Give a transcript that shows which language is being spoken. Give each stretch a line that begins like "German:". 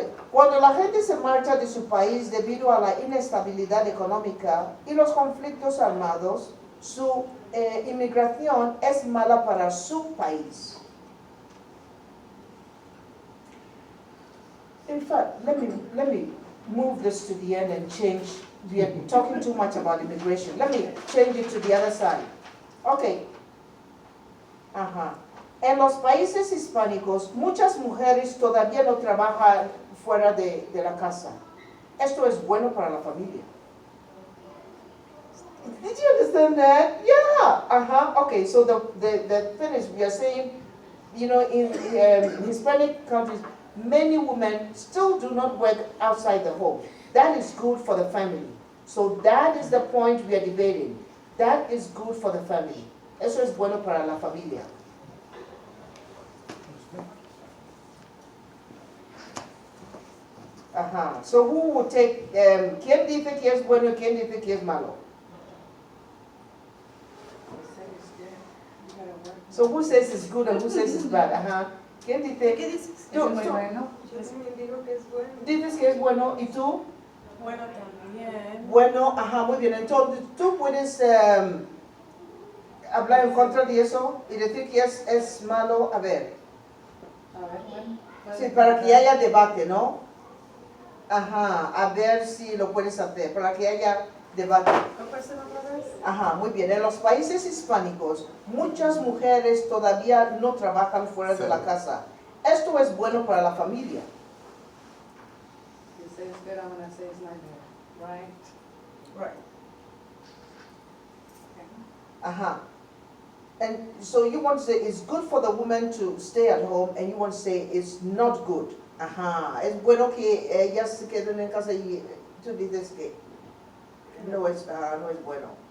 Spanish: Cuando la gente se marcha de su país debido a la inestabilidad económica y los conflictos armados, su inmigración es mala para su país.
English: In fact, let me move this to the end and change. We are talking too much about immigration. Let me change it to the other side. Okay.
Spanish: En los países hispánicos, muchas mujeres todavía no trabajan fuera de la casa. Esto es bueno para la familia.
English: Did you understand that? Yeah. Okay, so the thing is, we are saying, in Hispanic countries, many women still do not work outside the home. That is good for the family. So that is the point we are debating. That is good for the family.
Spanish: Eso es bueno para la familia.
English: So who would take,
Spanish: ¿quién dice que es bueno y quién dice que es malo?
English: So who says it's good and who says it's bad?
Spanish: Ajá. ¿Quién dice? ¿Qué dices? Tú, Es muy tú. bueno. Yo también digo que es bueno. Dices que es bueno, ¿y tú? Bueno, también. Bueno, ajá, muy bien. Entonces, tú puedes hablar en contra de eso y decir que es malo. A ver, A ver, bueno. sí, para que haya debate, ¿no? Ajá, a ver si lo puedes hacer, para que haya debate. ¿Puedo hacer otra vez? Ajá, muy bien. En los países hispánicos, muchas mujeres todavía no trabajan fuera de la casa. Esto es bueno para la familia.
English: You say it's good, I'm gonna say it's not good, right? Right.
Spanish: Ajá.
English: And so you want to say it's good for the woman to stay at home, and you want to say it's not good.
Spanish: Ajá. Es bueno que ellas se queden en casa y tú dices que no es bueno.